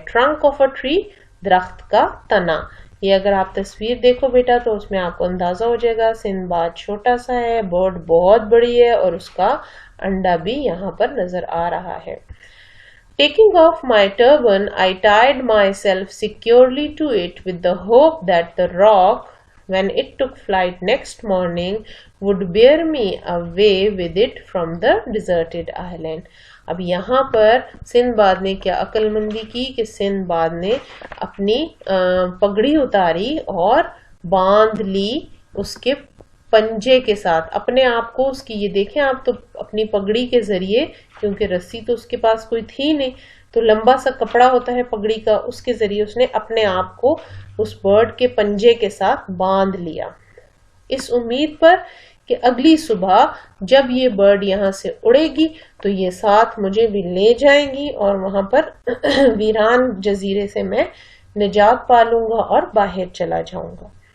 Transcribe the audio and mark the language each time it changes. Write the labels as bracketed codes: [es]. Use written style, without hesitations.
[en] trunk of a tree, [ur] درخت کا تنا. یہ اگر آپ تصویر دیکھو بیٹا تو اس میں آپ کو اندازہ ہو جائے گا سندباد چھوٹا سا ہے، برڈ بہت بڑی ہے، اور اس کا انڈا بھی یہاں پر نظر آ رہا ہے. [en] Taking off my turban, I tied myself securely to it with the hope that the rock, when it took flight next morning, would bear me away with it from the deserted island. [ur] اب یہاں پر Sinbad نے کیا عقل مندی کی کہ Sinbad نے اپنی پگڑی اتاری اور باندھ لی اس کے پنجے کے ساتھ اپنے آپ کو. اس کی یہ دیکھیں آپ تو اپنی پگڑی کے ذریعے، کیونکہ رسی تو اس کے پاس کوئی تھی نہیں، تو لمبا سا کپڑا ہوتا ہے پگڑی کا، اس کے ذریعے اس نے اپنے آپ کو اس برڈ کے پنجے کے ساتھ باندھ لیا، اس امید پر کہ اگلی صبح جب یہ برڈ یہاں سے اڑے گی تو یہ ساتھ مجھے بھی لے جائیں گی اور وہاں پر ویران جزیرے سے میں نجات پالوں گا اور باہر چلا جاؤں گا.